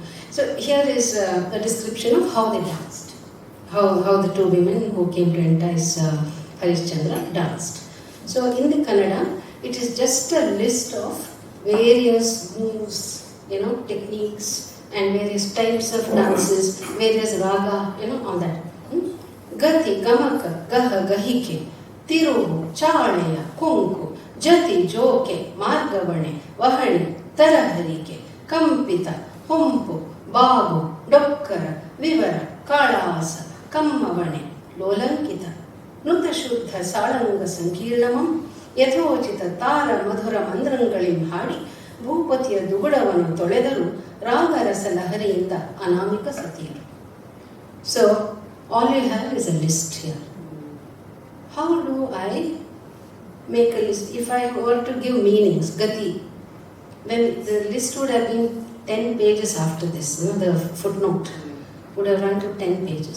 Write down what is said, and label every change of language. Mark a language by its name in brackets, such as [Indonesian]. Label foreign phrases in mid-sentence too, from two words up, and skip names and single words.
[English] So here is a description of how they danced, how the two women who came to entice Harishchandra danced. So in the Kannada, it is just a list of various moves, techniques, and various types of dances, various raga, all that. [Kannada] ಗತಿ, ಗಮಕ, ಗಹ, ಗಹಿಕೆ, ತಿರುಹು, ಚಲೆಯ, ಕುಂಕು, ಜತಿ, ಜೋಕೆ, ಮಾರ್ಗವಣೆ, ವಹಣಿ, ತಾರಹರಿಕೆ, ಕಂಪಿತ, ಹುಂಪು, ಬಾಬು, ಡೊಕ್ಕರ, ವಿವರ, ಕಳಸ, ಕಮ್ಮವಣೆ, ಲೋಲಾಂಕಿತ, ನೂತಶುದ್ಧ ಸಾಲಂಗ ಸಂಕೀರ್ಣಮಂ, ಯಥೋಚಿತ ತಾರ ಮಧುರ ಮಂದ್ರಂಗಳಿಂ ಹಾಡಿ ಭೂಪತಿಯ ದುಗುಡವನ್ನು ತೊಳೆದರು ರಾಗರಸ ಲಹರಿಯಿಂದ ಅನಾಮಿಕ ಸತಿಯರು. [English] So, all you have is a list here. How do I make a list? If I were to give meanings, gati, then the list would have been 10 pages after this. The footnote would have run to 10 pages.